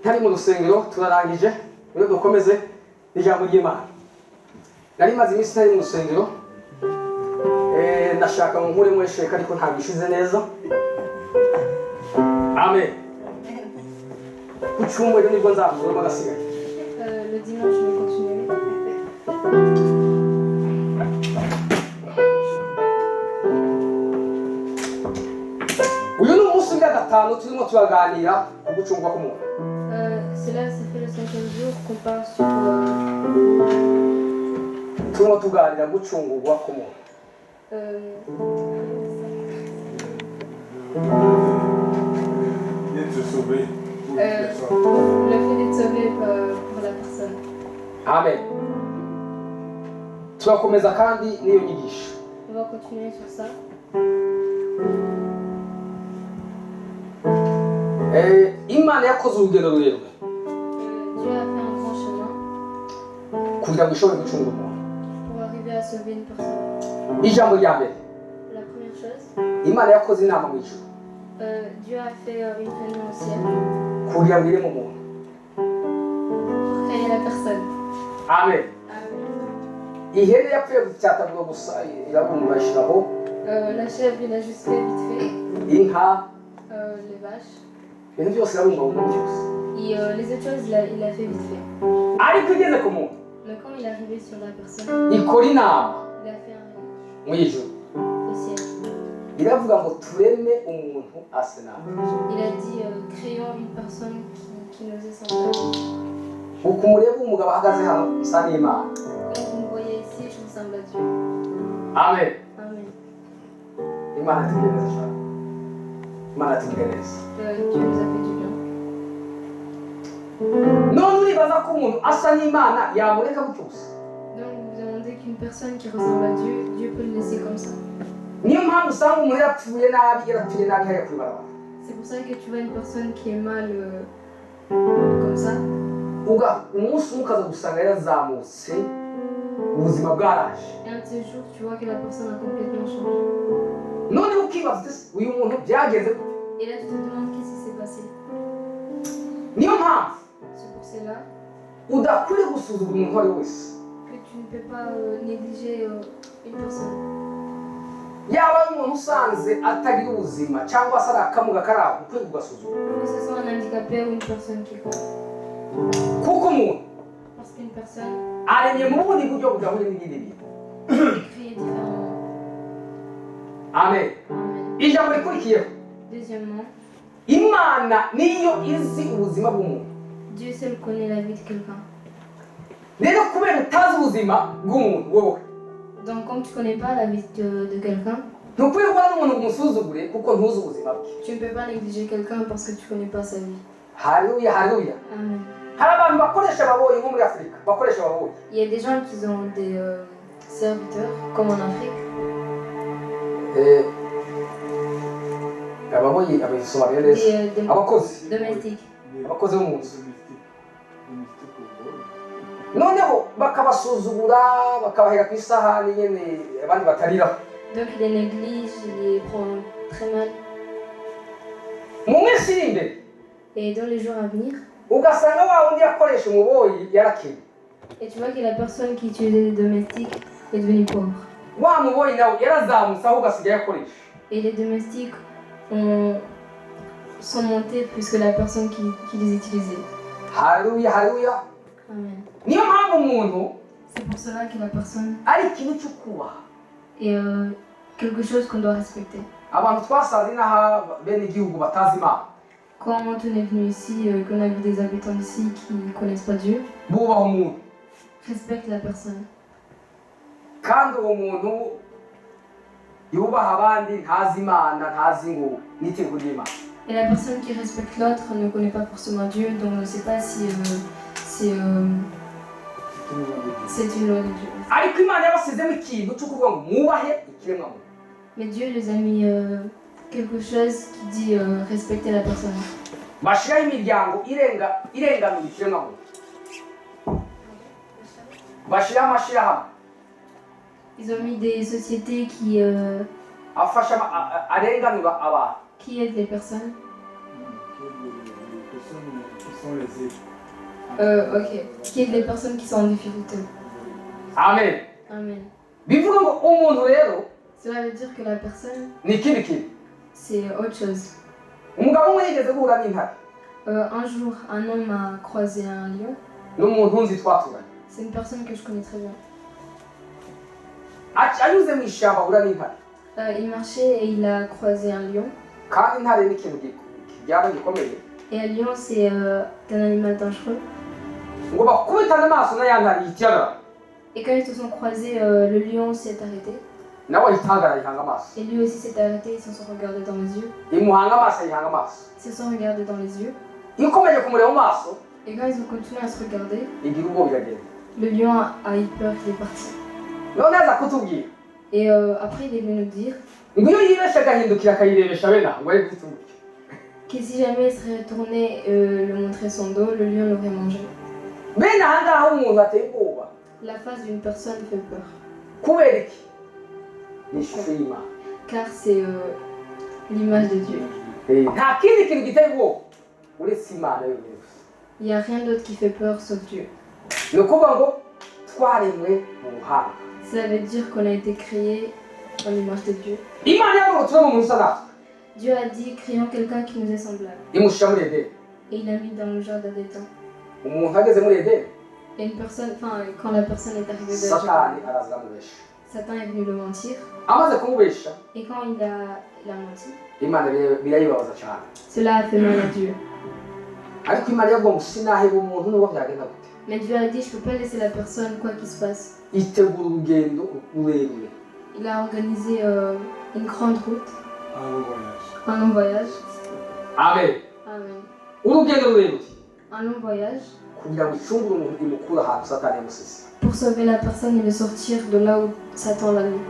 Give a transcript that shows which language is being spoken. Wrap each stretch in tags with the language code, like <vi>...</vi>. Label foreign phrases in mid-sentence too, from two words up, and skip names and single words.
<rw>rusengero turarangije rero dukomeze n'ijambo ry'Imana. Nari maze iminsi ntari mu rusengero ndashaka ngo nkure mwesheka ariko ntabwo ishize neza. Amen. Ku cyumweru nibwo nzavuramo agasigaye.</rw> <fr>Le dimanche, je vais continuer.</fr> <rw>Uyu ni umunsi wa gatanu turimo turaganira ku gucungwa k'umuntu.</rw> <fr>Cela, ça fait le 5e jour qu'on parle sur</fr> <rw>Turimo tuganira gucungurwa k'umuntu.</rw> <fr>D'être sauvé pour le une personne. fait d'être sauvé pour la personne. Amen.</fr> <rw>Turakomeza kandi n'iyo nyigisho.</rw> <fr>On va continuer sur ça.</fr> <rw>Imana yakoze urugendo rurerure</rw> <fr>Dieu a fait un grand chemin</fr> <rw>kugira ngo ishobore gucungura umuntu.</rw> <fr>pour arriver à sauver une personne.</fr> <rw>Ijambo rya mbere,</rw> <fr>La première chose,</fr> <rw>Imana yakoze inama mu ijuru</rw> <fr>Dieu a fait une réunion au ciel</fr> <rw>kugira ngo ireme umuntu.</rw> <fr>pour créer la personne. Amen. Amen.</fr> <rw>Ihene yapfuye gucyatagurwa gusa irabumba ishyiraho</rw> <fr>La chèvre, il a juste fait vite fait.</fr> <rw>inka,</rw> <fr>Les vaches.</fr> <rw>ibintu byose irabumba mu byose.</rw> <fr>Et les autres choses, il a fait vite fait.</fr> <rw>Ariko igeze ku muntu</rw> <fr>Mais quand il est arrivé sur la personne,</fr> <rw>ikora inama</rw> <fr>il a fait un réunion</fr> <rw>mu ijuru</rw> <fr>au ciel.</fr> <rw>iravuga ngo tureme umuntu ase nawe.</rw> <fr>Il a dit créons une personne qui nous est semblable.</fr> <rw>Uko mureba umugabo ahagaze hano usa n'Imana.</rw> <fr>Quand vous me voyez ici, je ressemble à Dieu. Amen. Amen.</fr> <rw>Imana tugire neza cyane. Imana tugire neza.</rw> <fr>Dieu nous a fait du bien.</fr> <rw>None uribaza ko umuntu asa n'Imana yamureka gutyo gusa.</rw> <fr>Donc vous vous demandez qu'une personne qui ressemble à Dieu, Dieu peut le laisser comme ça.</fr> <rw>Niyo mpamvu usanga umuntu yarapfuye nabi hariya ku ibarabara.</rw> <fr>C'est pour ça que tu vois une personne qui est mal comme ça.</fr> <rw>Umunsi umwe ukaza gusanga yarazamutse ubuzima bwaraje.</rw> <fr>Et un de ces jours, tu vois que la personne a complètement changé.</fr> <rw>None ukibaza ese uyu muntu byagenze gute?</rw> <fr>Et là, tu te demandes qu'est-ce qui s'est passé.</fr> <rw>Niyo mpamvu</rw> <fr>C'est pour cela</fr> <rw>udakwiye gusuzugura umuntu uwo ari we wese.</rw> <fr>que tu ne peux pas négliger une personne.</fr> <rw>Yaba ari umuntu usanze atagira ubuzima cyangwa se ari akamuga kari aho ukwiye kugasuzugura.</rw> <fr>Que ce soit un handicapé ou une personne qui compte.</fr> <rw>Kuko umuntu</rw> <fr>Parce qu'une personne</fr> <rw>aremye mu bundi buryo budahuye n'ibindi bintu.</rw> <fr>est créée différemment. Amen. Amen.</fr> <rw>Ijambo rikurikiyeho,</rw> <fr>Deuxièmement,</fr> <rw>Imana niyo izi ubuzima bw'umuntu.</rw> <fr>Dieu seul connaît la vie de quelqu'un.</fr> <rw>Rero kubera utazi ubuzima bw'umuntu wowe</rw> <fr>Donc, comme tu ne connais pas la vie de quelqu'un,</fr> <rw>ntukwiye kubona n'umuntu umusuzugure kuko ntuzi ubuzima bwe.</rw> <fr>tu ne peux pas négliger quelqu'un parce que tu ne connais pas sa vie. Haleluya, haleluya. Amen.</fr> <rw>Hari abantu bakoresha ababoyi nko muri Afurika bakoresha ababoyi.</rw> <fr>Il y a des gens qui ont des serviteurs, comme en Afrique.</fr> <rw>Ababoyi abisobanura neza.</rw> <fr>Des</fr> <rw>Abakozi</rw> <fr>domestiques.</fr> <rw>abakozi bo mu nzu.</rw> <fr>Domestique au vol.</fr> <rw>Noneho bakabasuzugura bakabahera ku isahani nyene abandi batarira.</rw> <fr>Donc, il les néglige, il les prend très mal.</fr> <rw>Mu minsi iri imbere</rw> <fr>Et dans les jours à venir,</fr> <rw>ugasanga wa wundi yakoresha umuboyi yarakennye.</rw> <fr>et tu vois que la personne qui utilisait des domestiques est devenue pauvre.</fr> <rw>Wa muboyi nawe yarazamutse aho ugasigaye akoresha.</rw> <fr>Et les domestiques sont montés plus que la personne qui les utilisait. Haleluya, haleluya. Amen.</fr> <rw>Niyo mpamvu umuntu</rw> <fr>C'est pour cela que la personne</fr> <rw>ari ikintu cyo kubaha.</rw> <fr>est quelque chose qu'on doit respecter.</fr> <rw>Abantu twasaze n'aha bene igihugu batazi Imana</rw> <fr>Quand on est venu ici, qu'on a vu des habitants ici qui ne connaissent pas Dieu,</fr> <rw>bubaha umuntu</rw> <fr>respecte la personne.</fr> <rw>kandi uwo muntu yubaha abandi ntazi Imana ntazi ngo n'itegeko ry'Imana.</rw> <fr>Et la personne qui respecte l'autre ne connaît pas forcément Dieu, donc ne sait pas si c'est une loi de Dieu.</fr> <rw>Ariko Imana yabasizemo ikintu cyo kuvuga ngo mwubahe ikiremwamuntu.</rw> <fr>Mais Dieu les a mis quelque chose qui dit respecter la personne.</fr> <rw>Bashiraho imiryango irenganura ikiremwamuntu. Bashiraho amashirahamwe</rw> <fr>Ils ont mis des sociétés qui</fr> <rw>afasha arenganura abantu.</rw> <fr>aident les personnes. Les personnes qui sont les Ok. Qui est les personnes qui sont en difficulté. amen Amen.</fr> <rw>bivuga ngo umuntu rero</rw> <fr>Cela veut dire que la personne,</fr> <rw>ni ikindi kintu</rw> <fr>c'est autre chose.</fr> <rw>umugabo umwe yigeze guhura n'intare</rw> <fr>Un jour, un homme a croisé un lion.</fr> <rw>n'umuntu nzi twaturanye</rw> <fr>C'est une personne que je connais très bien.</fr> <rw>anyuze mu ishyamba ahura n'intare</rw> <fr>Il marchait et il a croisé un lion.</fr> <rw>kandi intare ni ikintu byaba gikomeye</rw> <fr>Et un lion, c'est un animal dangereux.</fr> <rw>ngo bakubitane amaso na ya ntare yitiyaga</rw> <fr>Et quand ils se sont croisés, le lion s'est arrêté.</fr> <rw>nawe ayitangara ayihanga amaso</rw> <fr>Et lui aussi s'est arrêté, ils se sont regardés dans les yeux.</fr> <rw>imuhanga amaso ayihanga amaso</rw> <fr>Ils se sont regardés dans les yeux.</fr> <rw>iyo ukomeje kumureba mu maso</rw> <fr>Et quand ils ont continué à se regarder,</fr> <rw>igira ubwoba iragenda</rw> <fr>le lion a eu peur, il est parti.</fr> <rw>none aza kutubwira</rw> <fr>Et après, il est venu nous dire</fr> <rw>ngo iyo yibeshe agahindukira akayirebesha bene ngo ari guhita umurya</rw> <fr>que si jamais il serait retourné le montrer son dos, le lion l'aurait mangé.</fr> <rw>bene aha ngaha umuntu ateye ubwoba</rw> <fr>La face d'une personne fait peur,</fr> <rw>kubera iki ni ishusho y'imana</rw> <fr>car c'est l'image de Dieu.</fr> <rw>nta kindi kintu giteye ubwoba uretse imana yonyine gusa</rw> <fr>Il n'y a rien d'autre qui fait peur sauf Dieu.</fr> <rw>ni ukuvuga ngo twaremwe mu buhanga</rw> <fr>Cela veut dire qu'on a été créé en l'image de Dieu.</fr> <rw>imana yavuga ngo tube mu muntu usa natwe</rw> <fr>Dieu a dit, créons quelqu'un qui nous est semblable.</fr> <rw>imushyira muri edeni</rw> <fr>Et il l'a mis dans le jardin d'Éden.</fr> <rw>umuntu ageze muri edeni</rw> <fr>Et une personne, enfin, quand la personne est arrivée de la</fr> <rw>satani</rw> <fr>jardin,</fr> <rw>araza amubesha</rw> <fr>Satan est venu le mentir.</fr> <rw>amaze kumubesha</rw> <fr>Et quand il a menti,</fr> <rw>imana birayibabaza cyane</rw> <fr>cela a fait mal à Dieu.</fr> <rw>ariko imana yavuga ngo sinaheba umuntu n'uwo byagenda gute</rw> <fr>Mais Dieu a dit, je ne peux pas laisser la personne, quoi qu'il se passe.</fr> <rw>itegura urugendo rurerure</rw> <fr>Il a organisé une grande route, un long voyage. un long voyage. amen Amen.</fr> <rw>urugendo rurerure</rw> <fr>Un long voyage</fr> <rw>kugira ngo icungure umuntu imukura ahantu satani yamusize</rw> <fr>pour sauver la personne et le sortir de là où Satan l'a mis.</fr>